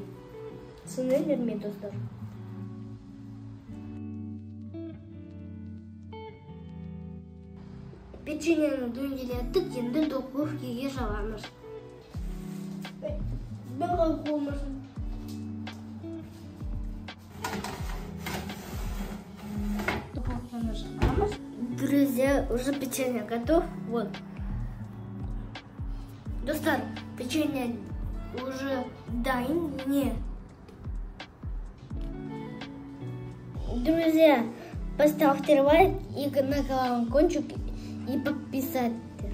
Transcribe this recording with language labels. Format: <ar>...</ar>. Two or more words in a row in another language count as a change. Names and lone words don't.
<kk>Түсінесіздер ме, достар? Печеньені дөңгелеттік, енді духовкеге саламыз. Бұған қолмасын. Духовканы саламыз.</kk> <ru>Друзья, уже печенье готов. Вот.</ru> <kk>Достар,</kk> <ru>печенье уже</ru> <kk>дайын.</kk> <ru>Друзья, поставьте лайк и на колокольчик и подписать.</ru>